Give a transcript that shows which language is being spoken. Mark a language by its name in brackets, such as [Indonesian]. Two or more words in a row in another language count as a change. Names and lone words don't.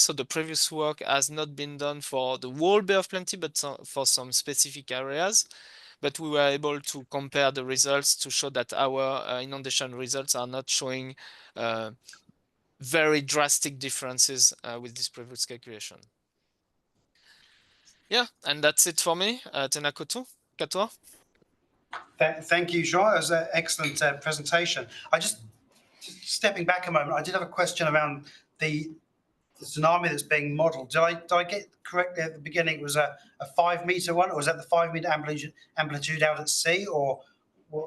[English] So the previous work has not been done for the whole Bay of Plenty, but for some specific areas. But we were able to compare the results to show that our inundation results are not showing very drastic differences with this previous calculation. Yeah, and that's it for me. [Māori] Tēnā koutou, katoa. [English] Thank you, Jean. It was an excellent presentation. Just stepping back a moment, I did have a question around the tsunami that's being modelled. Did I get correctly at the beginning? It was a 5 metre one, or was that the 5 metre amplitude out at sea, or what?